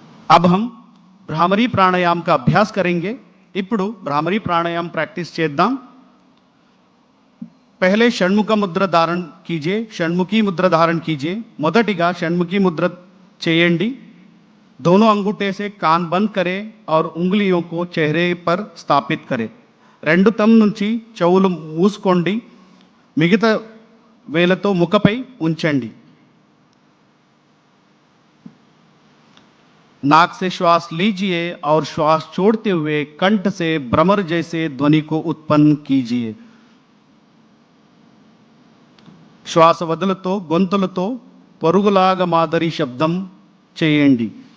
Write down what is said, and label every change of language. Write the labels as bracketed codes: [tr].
[hi] अब हम भ्रामरी प्राणायाम का अभ्यास करेंगे। [te] ఇప్పుడు भ्रामरी प्राणायाम प्रैक्टिस చేద్దాం। [hi] पहले षण्मुख मुद्रा धारण कीजिए। षण्मुखी मुद्रा धारण कीजिए। [te] మొదటిగా షణ్ముఖి ముద్ర చేయండి। [hi] दोनों अंगूठे से कान बंद करें और उंगलियों को चेहरे पर स्थापित करें। [te] రెండు తమ్ నుంచి చెవులు మూసుకోండి, మిగతా వేలతో ముఖపై ఉంచండి। [hi] नाक से श्वास लीजिए और श्वास छोड़ते हुए कंठ से भ्रमर जैसे ध्वनि को उत्पन्न कीजिए। [te] श्वास వదులుతో గొంతులతో పరుగులాగా మాదిరి శబ్దం చేయండి।